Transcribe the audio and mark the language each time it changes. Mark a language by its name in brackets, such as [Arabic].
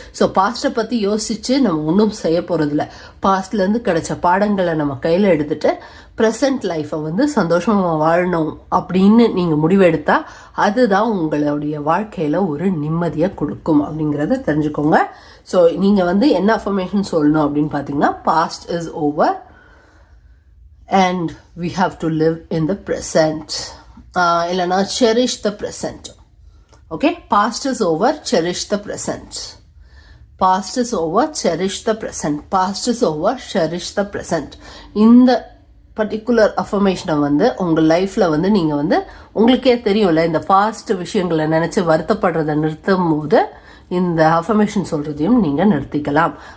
[Tamil] So பாஸ்ட்டை பற்றி யோசித்து நம்ம ஒன்றும் செய்ய போகிறதில்ல. பாஸ்ட்லேருந்து கிடைச்ச பாடங்களை நம்ம கையில் எடுத்துகிட்டு ப்ரெசன்ட் லைஃப்பை வந்து சந்தோஷமாக வாழணும் அப்படின்னு நீங்கள் முடிவெடுத்தால் அதுதான் உங்களுடைய வாழ்க்கையில் ஒரு நிம்மதியை கொடுக்கும் அப்படிங்கிறத தெரிஞ்சுக்கோங்க. ஸோ நீங்கள் வந்து என்ன அஃபர்மேஷன் சொல்லணும் அப்படின்னு பார்த்தீங்கன்னா, [English] Past is over and we have to live in the present. [Tamil] Illana [English] cherish the present. Okay, past is over, cherish the present. Past is over, cherish the present. Past is over, cherish the present. [Tamil] இந்த particular அஃபர்மேஷனை வந்து உங்கள் லைஃப்பில் வந்து நீங்கள் வந்து உங்களுக்கே தெரியும்ல, இந்த பாஸ்ட் விஷயங்களை நினச்சி வருத்தப்படுறதை நிறுத்தும் போது இந்த அஃபர்மேஷன் சொல்கிறதையும் நீங்கள் நிறுத்திக்கலாம்.